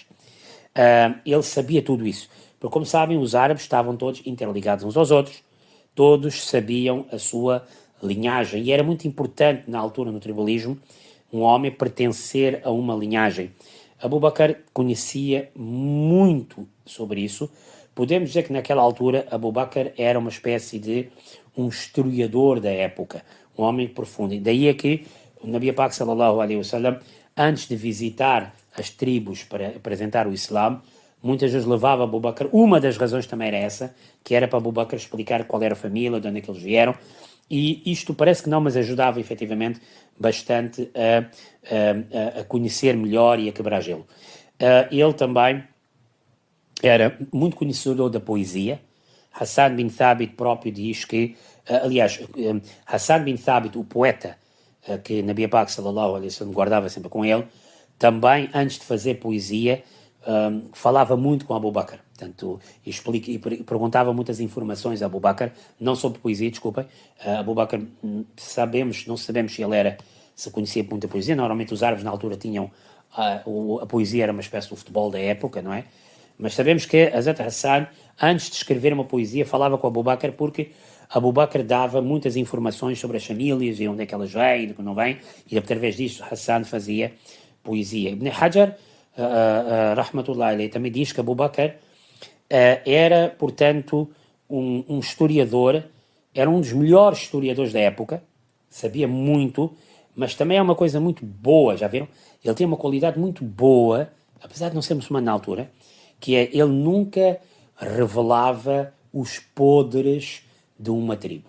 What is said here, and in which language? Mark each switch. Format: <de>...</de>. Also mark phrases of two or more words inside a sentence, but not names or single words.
<pt>Ele sabia tudo isso, porque como sabem, os árabes estavam todos interligados uns aos outros, todos sabiam a sua linhagem, e era muito importante na altura no tribalismo um homem pertencer a uma linhagem. Abu Bakr conhecia muito sobre isso. Podemos dizer que naquela altura Abu Bakr era uma espécie de um historiador da época, um homem profundo. E daí é que o Nabi Pak</pt> <ar>صلى الله عليه وسلم,</ar> <pt>antes de visitar as tribos para apresentar o Islã, muitas vezes levava Abu Bakr. Uma das razões também era essa, que era para Abu Bakr explicar qual era a família, de onde é que eles vieram, e isto parece que não, mas ajudava efetivamente bastante a conhecer melhor e a quebrar gelo. Ele também era muito conhecedor da poesia. Hassan bin Thabit próprio diz que, aliás, Hassan bin Thabit, o poeta, que Nabi Pak</pt> <ar>صلى الله عليه وسلم</ar> <pt>guardava sempre com ele, também antes de fazer poesia, falava muito com Abu Bakr. Portanto, perguntava muitas informações a Abu Bakr, não sobre poesia, desculpem. Abu Bakr, não sabemos se conhecia muita poesia. Normalmente os árabes na altura tinham, a poesia era uma espécie de futebol da época, não é? Mas sabemos que Hazrat Hassan, antes de escrever uma poesia, falava com Abu Bakr, porque Abu Bakr dava muitas informações sobre as famílias e onde é que elas vêm e de que não vêm, e através disso Hassan fazia poesia. Ibn Hajar,</pt> <ar>رحمة الله عليه,</ar> <pt>também diz que Abu Bakr era, portanto, um historiador, era um dos melhores historiadores da época, sabia muito, mas também é uma coisa muito boa, já viram? Ele tinha uma qualidade muito boa, apesar de não ser muçulmano na altura, que é, ele nunca revelava os podres de uma tribo.</pt>